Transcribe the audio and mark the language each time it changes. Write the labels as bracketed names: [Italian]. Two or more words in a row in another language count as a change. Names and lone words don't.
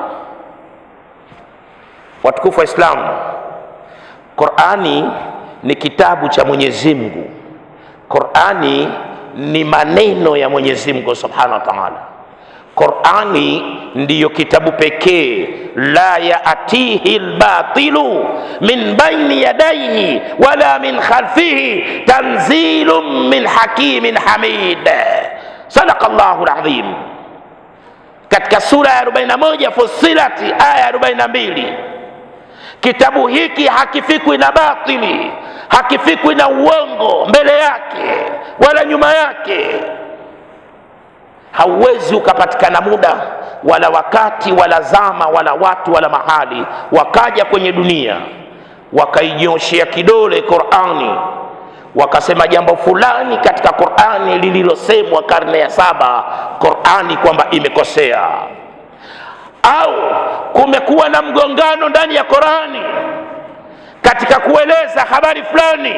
[Swahili] Watukufu wa Islamu, Qur'ani ni kitabu cha Mwenyezi Mungu. Qur'ani ni maneno ya Mwenyezi Mungu [Arabic] سبحانه وتعالى. [Swahili] Qur'ani ndiyo kitabu pekee, [Arabic] لا يأتيه الباطل من بين يديه ولا من خلفه تنزيل من حكيم حميد. صدق الله العظيم. [Swahili] Katika sura ya 41 Fussilat aya 42, kitabu hiki hakifikwi na batili, hakifikwi na uongo mbele yake wala nyuma yake. Hauwezi ukapatikana muda wala wakati wala zama wala watu wala mahali wakaja kwenye dunia wakainyoshia kidole Qur'ani wakasema jambo fulani katika Qur'ani lililosemwa karne ya 7 Qur'ani kwamba imekosea, au kumekuwa na mgongano ndani ya Qur'ani katika kueleza habari fulani.